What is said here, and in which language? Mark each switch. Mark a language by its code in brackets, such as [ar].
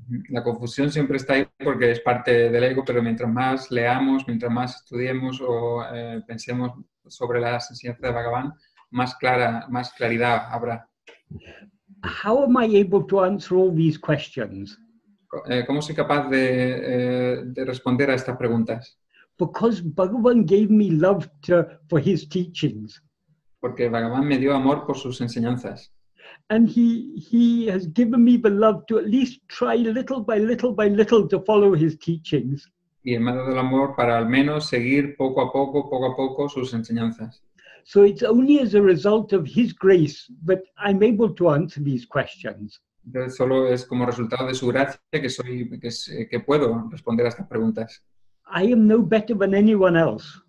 [es] La confusión siempre está ahí porque es parte del ego, pero mientras más leamos, mientras más estudiemos o pensemos sobre las enseñanzas de Bhagavan, más claridad habrá. [en] How am I able to answer all these questions? [es] ¿Cómo soy capaz de responder a estas preguntas? [en] Because Bhagavan gave me love for his teachings. [es] Porque Bhagavan me dio amor por sus enseñanzas. [en] And he has given me the love to at least try little by little to follow his teachings. [es] Y me ha dado el amor para al menos seguir poco a poco sus enseñanzas. [en] So it's only as a result of his grace that I'm able to answer these questions. [es] Entonces solo es como resultado de su gracia que puedo responder a estas preguntas. [en] I am no better than anyone else.